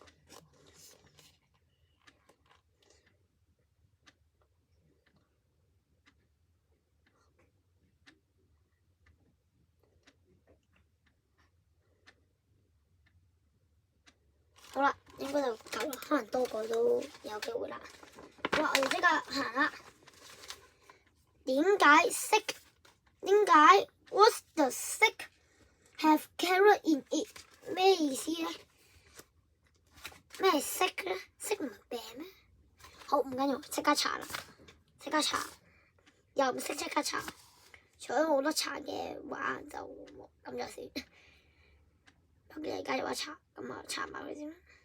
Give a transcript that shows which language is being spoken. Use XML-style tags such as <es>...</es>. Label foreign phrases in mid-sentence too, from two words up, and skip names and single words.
<yue>好啦，應該就夠啦，可能多個都有機會啦。好啦，我哋即刻行啦。點解 sick？</yue> <en>點解 What's the sick have carrot in it？</en> <yue>咩意思咧？咩係 sick 咧？sick 唔係病咩？好，唔緊要，即刻查啦，即刻查。又唔識即刻查，除咗冇得查嘅話就咁就算。咁你而家有得查，咁啊查埋佢先啦。</yue>